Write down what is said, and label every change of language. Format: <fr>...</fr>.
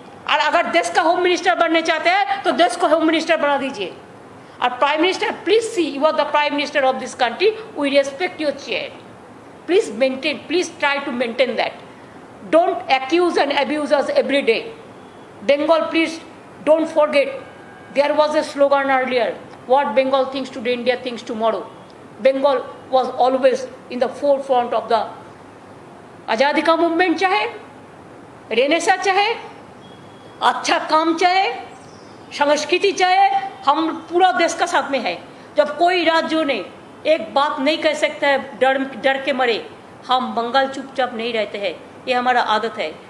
<hi>और अगर देश का होम मिनिस्टर बनने चाहते हैं तो देश को होम मिनिस्टर बना दीजिए।</hi> <en>और prime minister, please see, you are the prime minister of this country, we respect your chair, please maintain, please try to maintain that, don't accuse and abuse us every day. Bengal, please don't forget, there was a slogan earlier, what Bengal thinks today, India thinks tomorrow. Bengal was always in the forefront of the</en> <hi>आज़ादी का movement, चाहे Renaissance, चाहे अच्छा काम, चाहे संस्कृति, चाहे हम पूरा देश का साथ में है। जब कोई राज्यों ने एक बात नहीं कह सकता है डर के मरे, हम बंगाल चुपचाप नहीं रहते हैं, ये हमारा आदत है।</hi>